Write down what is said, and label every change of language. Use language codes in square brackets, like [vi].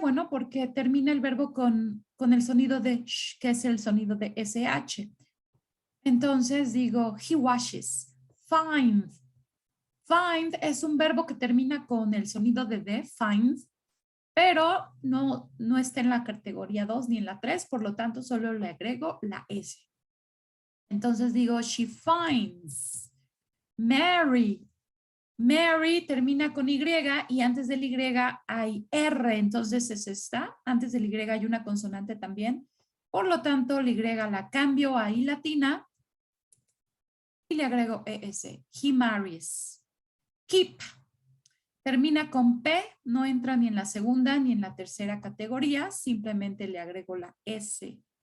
[es] Bueno, porque termina el verbo con el sonido de sh, que es el sonido de SH. Entonces digo, [en] he washes. Find. [es] Find es un verbo que termina con el sonido de D, find, pero no está en la categoría 2 ni en la 3, por lo tanto solo le agrego la S. Entonces digo, [en] she finds. Mary. [es] Mary termina con Y y antes del Y hay R, entonces es esta. Antes del Y hay una consonante también. Por lo tanto, la Y la cambio a I latina y le agrego ES. [en] He marries. Keep. [es] Termina con P, no entra ni en la segunda ni en la tercera categoría, simplemente le agrego la S.